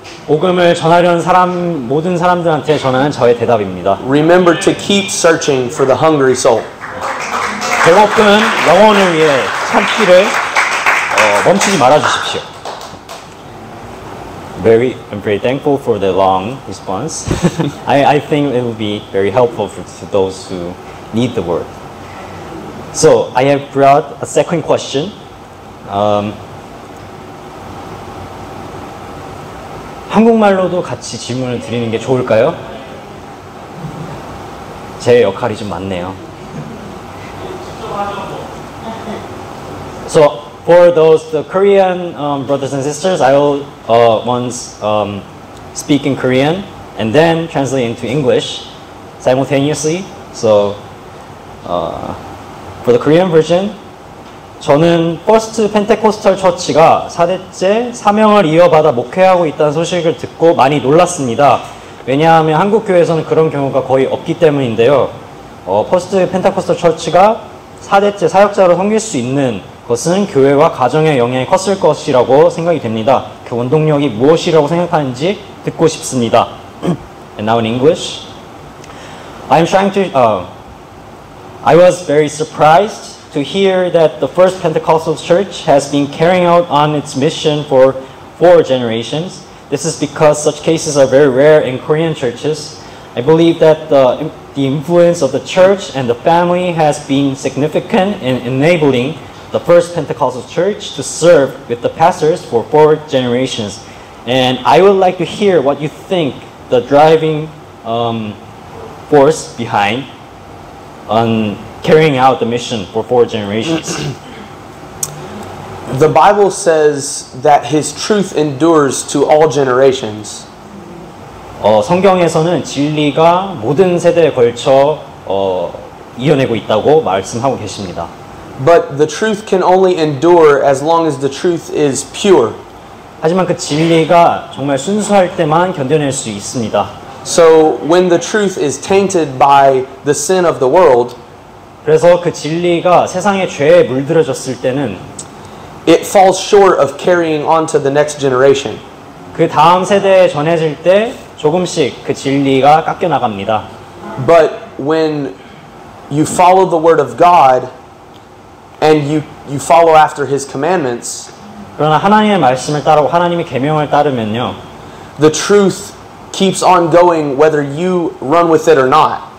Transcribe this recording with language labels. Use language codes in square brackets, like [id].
[ko] 복음을 전하려는 모든 사람들한테 전하는 저의 대답입니다. [en] Remember to keep searching for the hungry soul. [ko] 배고픈 영혼을 위해 찾기를 멈추지 말아 주십시오. [en] I'm very thankful for the long response. I think it will be very helpful to those who need the word. So I have brought a second question. [ko] 한국말로도 같이 질문을 드리는 게 좋을까요? 제 역할이 좀 많네요. [en] So for the Korean brothers and sisters, I will once speak in Korean and then translate into English simultaneously. So for the Korean version, [ko] 저는 퍼스트 펜테코스탈 처치가 4대째 사명을 이어받아 목회하고 있다는 소식을 듣고 많이 놀랐습니다. 왜냐하면 한국 교회에서는 그런 경우가 거의 없기 때문인데요. 퍼스트 펜테코스탈 처치가 4대째 사역자로 섬길 수 있는 것은 교회와 가정의 영향이 컸을 것이라고 생각이 됩니다. 그 원동력이 무엇이라고 생각하는지 듣고 싶습니다. [en] And now in English, I was very surprised to hear that the First Pentecostal Church has been carrying out on its mission for 4 generations. This is because such cases are very rare in Korean churches. I believe that the influence of the church and the family has been significant in enabling the first Pentecostal church to serve with the pastors for 4 generations. And I would like to hear what you think the driving force behind on carrying out the mission for 4 generations. The Bible says that His truth endures to all generations. [ko] 성경에서는 진리가 모든 세대에 걸쳐 이어내고 있다고 말씀하고 계십니다. [en] But the truth can only endure as long as the truth is pure. [ko] 하지만 그 진리가 정말 순수할 때만 견뎌낼 수 있습니다. [en] So when the truth is tainted by the sin of the world, [ko] 그래서 그 진리가 세상의 죄에 물들어졌을 때는 [en] it falls short of carrying on to the next generation. [ko] 그 다음 세대에 전해질 때 조금씩 그 진리가 깎여 나갑니다. [en] But when you follow the word of God and you follow after His commandments, [ko] 그러나 하나님의 말씀을 따르고 하나님의 계명을 따르면요, [en] the truth keeps on going whether you run with it or not.